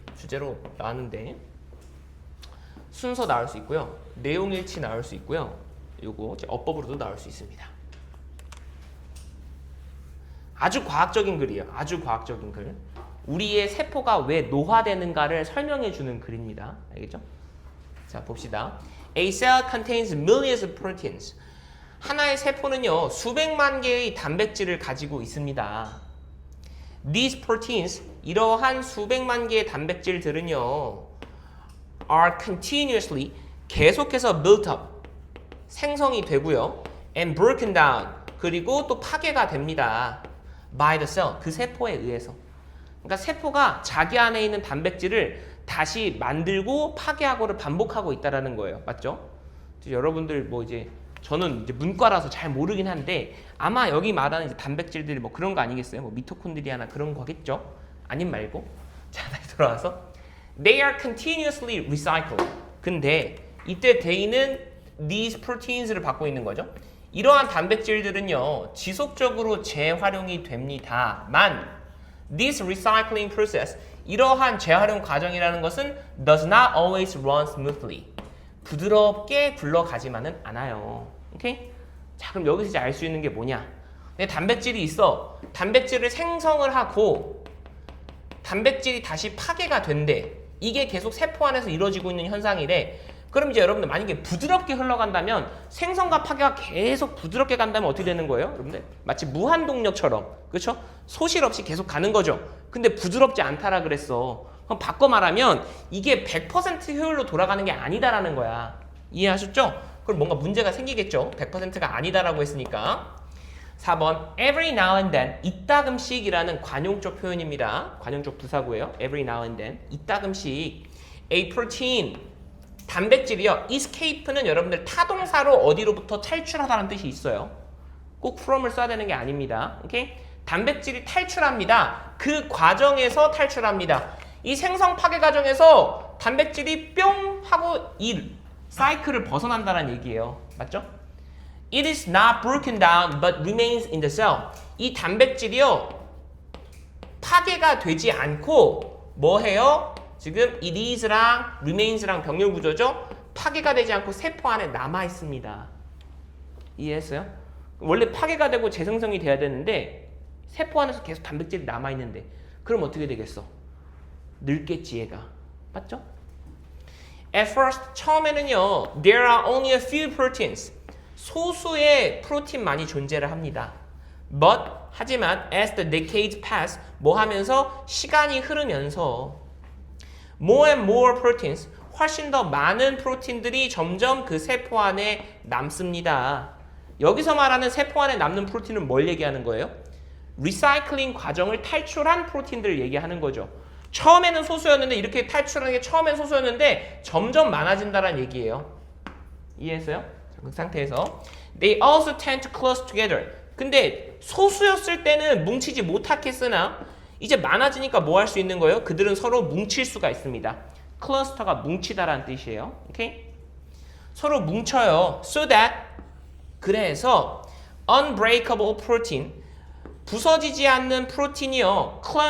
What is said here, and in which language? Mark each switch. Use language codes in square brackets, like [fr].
[ko] 주제로 나왔는데 순서 나올 수 있고요. 내용일치 나올 수 있고요. 요거 어법으로도 나올 수 있습니다. 아주 과학적인 글이에요. 아주 과학적인 글. 우리의 세포가 왜 노화되는가를 설명해 주는 글입니다. 알겠죠? 자 봅시다. [en] A cell contains millions of proteins. [ko] 하나의 세포는요, 수백만 개의 단백질을 가지고 있습니다. [en] These proteins, [ko] 이러한 수백만 개의 단백질들은요, [en] are continuously, [ko] 계속해서 [en] built up, [ko] 생성이 되고요, [en] and broken down, [ko] 그리고 또 파괴가 됩니다. [en] by the cell, [ko] 그 세포에 의해서. 그러니까 세포가 자기 안에 있는 단백질을 다시 만들고 파괴하고를 반복하고 있다라는 거예요. 맞죠? 여러분들 뭐 이제 저는 이제 문과라서 잘 모르긴 한데 아마 여기 말하는 이제 단백질들이 뭐 그런 거 아니겠어요? 뭐 미토콘드리아나 그런 거겠죠? 아님 말고. 자, 다시 돌아와서 [en] they are continuously recycled. [ko] 근데 이때 they는 these proteins를 받고 있는 거죠. 이러한 단백질들은요, 지속적으로 재활용이 됩니다만 [en] this recycling process, [ko] 이러한 재활용 과정이라는 것은 [en] does not always run smoothly. [ko] 부드럽게 굴러가지만은 않아요. 오케이? 자, 그럼 여기서 이제 알 수 있는 게 뭐냐? 내 단백질이 있어. 단백질을 생성을 하고 단백질이 다시 파괴가 된대. 이게 계속 세포 안에서 이루어지고 있는 현상이래. 그럼 이제 여러분들 만약에 부드럽게 흘러간다면 생성과 파괴가 계속 부드럽게 간다면 어떻게 되는 거예요? 여러분들 마치 무한동력처럼, 그렇죠? 소실 없이 계속 가는 거죠. 근데 부드럽지 않다라 그랬어. 그럼 바꿔 말하면 이게 100% 효율로 돌아가는 게 아니다라는 거야. 이해하셨죠? 그럼 뭔가 문제가 생기겠죠? 100%가 아니다라고 했으니까. 4번 every now and then, 이따금씩이라는 관용적 표현입니다. 관용적 부사구예요. every now and then, 이따금씩. a protein, 단백질이요. escape는 여러분들 타동사로 어디로부터 탈출하다는 뜻이 있어요. 꼭 from을 써야 되는 게 아닙니다. 오케이? 단백질이 탈출합니다. 그 과정에서 탈출합니다. 이 생성 파괴 과정에서 단백질이 뿅 하고 이 사이클을 벗어난다는 얘기예요. 맞죠? [en] It is not broken down but remains in the cell. [ko] 이 단백질이요, 파괴가 되지 않고 뭐 해요? 지금 it is랑 remains,랑 병렬 구조죠? 파괴가 되지 않고 세포 안에 남아 있습니다. 이해했어요? 원래 파괴가 되고 재생성이 돼야 되는데 세포 안에서 계속 단백질이 남아 있는데 그럼 어떻게 되겠어? 늙겠지 얘가. 맞죠? [en] At first, [ko] 처음에는요, [en] there are only a few proteins. [ko] 소수의 프로틴만이 존재를 합니다. But, 하지만 [en] as the decades pass, [ko] 뭐 하면서 시간이 흐르면서 [en] more and more proteins, [ko] 훨씬 더 많은 프로틴들이 점점 그 세포 안에 남습니다. 여기서 말하는 세포 안에 남는 프로틴은 뭘 얘기하는 거예요? 리사이클링 과정을 탈출한 프로틴들을 얘기하는 거죠. 처음에는 소수였는데 이렇게 탈출하는 게 처음엔 소수였는데 점점 많아진다는 얘기예요. 이해했어요? 그 상태에서 [en] They also tend to cluster together. [ko] 근데 소수였을 때는 뭉치지 못하겠으나 이제 많아지니까 뭐 할 수 있는 거예요? 그들은 서로 뭉칠 수가 있습니다. 클러스터가 뭉치다라는 뜻이에요. 오케이? 서로 뭉쳐요. So that, 그래서 [en] unbreakable protein, [ko] 부서지지 않는 프로틴이요.